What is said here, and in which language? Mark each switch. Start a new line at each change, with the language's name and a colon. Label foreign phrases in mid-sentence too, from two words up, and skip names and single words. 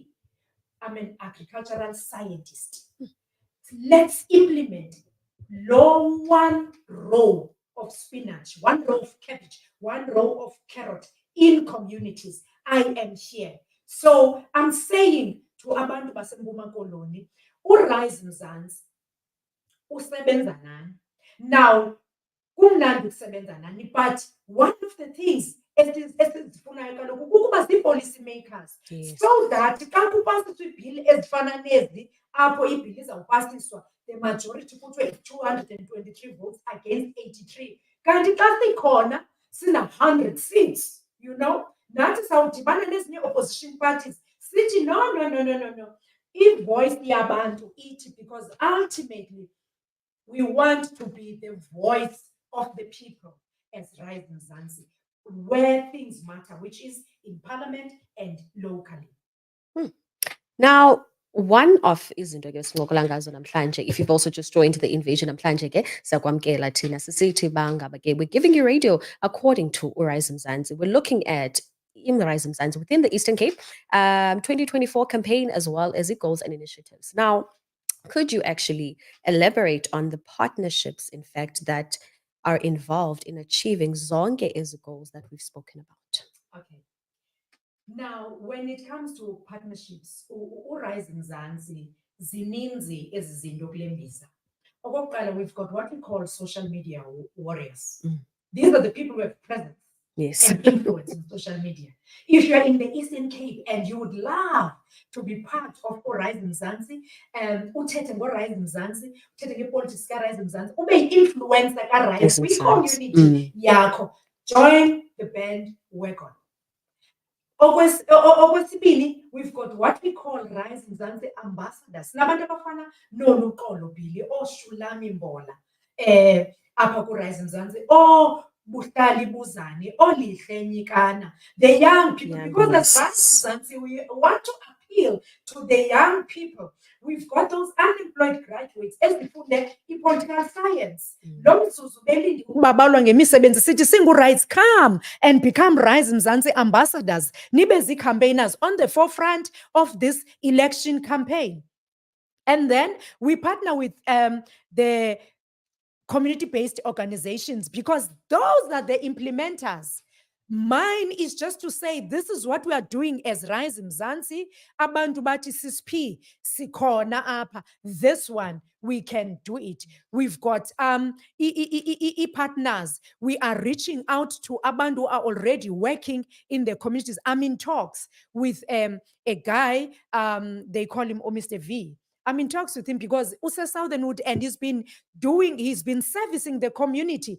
English: I'm an agricultural scientist. Let's implement low 1 row of spinach, 1 row of cabbage, 1 row of carrot in communities. I am here. So I'm saying to
Xhosa: abantu baseMpuma Koloni, uRise Mzansi usebenza nani. Now, kumnandi ukusebenza nani,
English: but one of the things
Xhosa: esizifunayo kaloku kukuba
English: zii-policy makers, Yes. so that
Xhosa: xa kupasiswa iibhili ezifana nezi apho ibhili izawupasiswa
English: the majority
Xhosa: kuthiwe 223
English: votes against
Xhosa: 83, kanti xa sikhona sina 100 seats,
English: you know,
Xhosa: nathi sawudibana nezinye
English: opposition parties
Xhosa: sithi no, i-voice yabantu ithi,
English: because ultimately we want to be the voice of the people as Rise Mzansi, where things matter, which is in parliament and locally.
Xhosa: Now,
English: one of
Xhosa: izinto ke sincokola ngazo namhlanje,
English: if you've also just joined the invasion
Xhosa: namhlanje ke siyakwamkela thina sisithi bangaba ke
English: we're giving you radio according to uRise Mzansi. We're looking at Rise Mzansi within the Eastern Cape 2024 campaign as well as its goals and initiatives. Now, could you actually elaborate on the partnerships, in fact, that are involved in achieving
Xhosa: zonke ezi
English: goals that we've spoken about? Okay. Now, when it comes to partnerships,
Xhosa: uRise Mzansi zininzi ezi zinto kule mbiza. Okokuqala,
English: we've got what we call social media warriors. These are the people who have presence Yes. and influence in social media. If you are in the Eastern Cape and you would love to be part of uRise Mzansi,
Xhosa: uthethe ngoRise Mzansi, uthethe ngepolitics kaRise Mzansi, ube yi-influencer kaRise
English: Rise Mzansi.
Xhosa: kwi-community yakho,
English: join the band, work on. Okwesibini, we've got what we call Rise Mzansi ambassadors.
Xhosa: Nabantu abafana noLuxolo Bhili, oShulami Mbola, apha kuRise Mzansi, buhlali buzani olihle nyikana.
English: The young people, because as Yes. Mzansi, we want to appeal to the young people. We've got those unemployed graduates ezifunde i-political science.
Xhosa: Lo mzuzu belinde ukubabalwa ngemisebenzi sithi singu-rights,
English: come and become
Xhosa: Rise Mzansi ambassadors. Nibe zi-campaigners
English: on the forefront of this election campaign. And then we partner with the community-based organizations because those are the implementers. Mine is just to say this is what we are doing as Rise Mzansi.
Xhosa: Abantu bathi sisiphi sikhona apha.
English: This one we can do it. We've got partners. We are reaching out to abantu who are already working in the communities. I'm in talks with a guy, they call him Mr. V. I'm in talks with him because Use Southernwood, and he's been servicing the community.